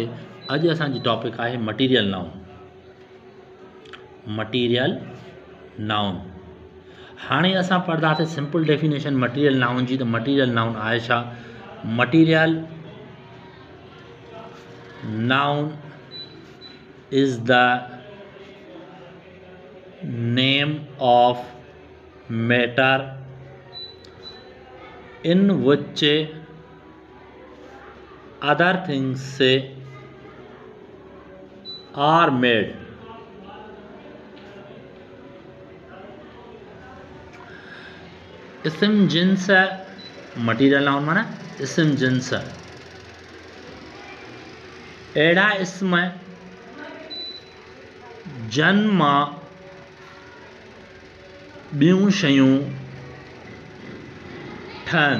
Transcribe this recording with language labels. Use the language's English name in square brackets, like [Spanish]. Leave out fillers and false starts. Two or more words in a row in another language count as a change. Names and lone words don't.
[Sindhi] अॼु असांजी टॉपिक आहे [English] material noun. material noun [Sindhi] हाणे असां पढ़ंदासीं [English] simple definition material noun [Sindhi] जी। [English] त material noun [Sindhi] आहे छा? [English] material noun is the name of matter in which other things are made. [Sindhi] इसम जिन्स [English] material noun [Sindhi] माना इसम जिन्स। अहिड़ा इसम जन मां ॿियूं शयूं ठहनि।